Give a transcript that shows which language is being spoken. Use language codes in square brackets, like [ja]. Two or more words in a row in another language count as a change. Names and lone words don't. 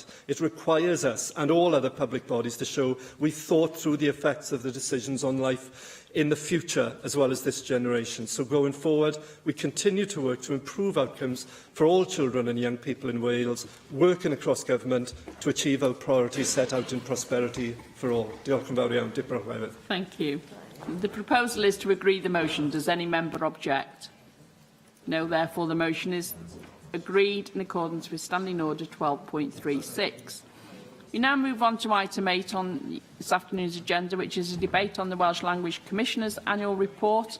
[en] It requires us and all other public bodies to show we've thought through the effects of the decisions on life in the future, as well as this generation. So going forward, we continue to work to improve outcomes for all children and young people in Wales, working across government to achieve our priorities set out in Prosperity for All. [cy] Diolch yn fawr iawn. Dipyn o chwerthin. [en] Thank you. The proposal is to agree the motion. Does any member object? No, therefore the motion is agreed in accordance with Standing Order 12.36. We now move on to item 8 on this afternoon's agenda, which is a debate on the Welsh Language Commissioner's annual report.